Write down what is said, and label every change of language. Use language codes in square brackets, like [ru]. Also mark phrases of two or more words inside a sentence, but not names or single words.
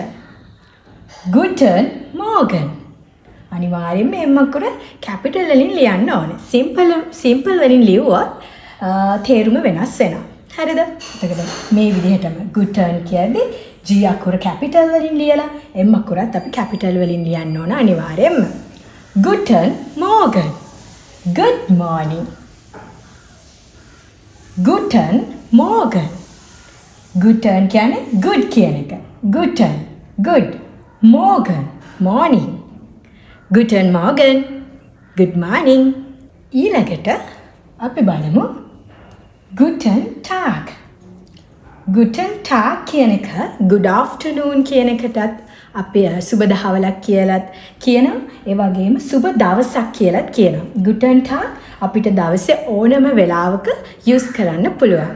[de] Guten Morgen. [si] අනිවාර්යයෙන්ම M අකුර capital වලින් ලියන්න ඕනේ. simple වලින් ලියුවොත් තේරුම වෙනස් වෙනවා. හරිද? එතකොට මේ විදිහටම guten කියද්දී G අකුර capital වලින් ලියලා M අකුරත් අපි capital වලින් ලියන්න ඕන අනිවාර්යයෙන්ම. [de] Guten Morgen. [en] Good morning. [de] Guten Morgen. [si] Guten කියන්නේ good කියන එක. [de] Guten good. Morgen morning. Guten Morgen. [en] Good morning. [si] ඊළඟට අපි බලමු [de] Guten Tag. Guten Tag [si] කියන එක [en] good afternoon [si] කියන එකටත් අපි සුබ දහවලක් කියලාත් කියනවා. ඒ වගේම සුබ දවසක් කියලාත් කියනවා. [de] Guten Tag [si] අපිට දවසේ ඕනම වෙලාවක යූස් කරන්න පුළුවන්.